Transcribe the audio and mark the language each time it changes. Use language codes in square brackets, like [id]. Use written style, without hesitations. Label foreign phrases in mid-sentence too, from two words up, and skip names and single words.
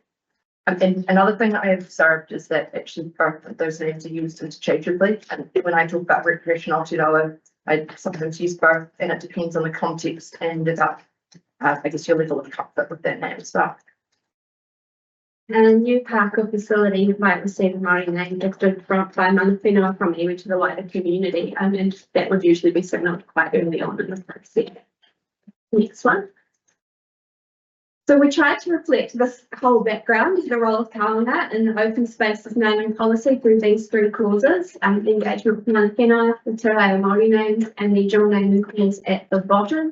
[en] And another thing that I have observed is that actually both of those names are used interchangeably. And when I talk about recreation Aotearoa, I sometimes use both, and it depends on the context and about, I guess, your level of comfort with that name as well. And a new park or facility might receive a Māori name gifted by [mi] mana whenua [en] from iwi to the wider community, and that would usually be signalled quite early on in the process. Next one. So we tried to reflect this whole background, the role of Kauranga in the open spaces naming policy through these three clauses, the engagement with [mi] Mana Whenua, [en] the [mi] Te Reo Māori [en] names, and the dual naming clause at the bottom.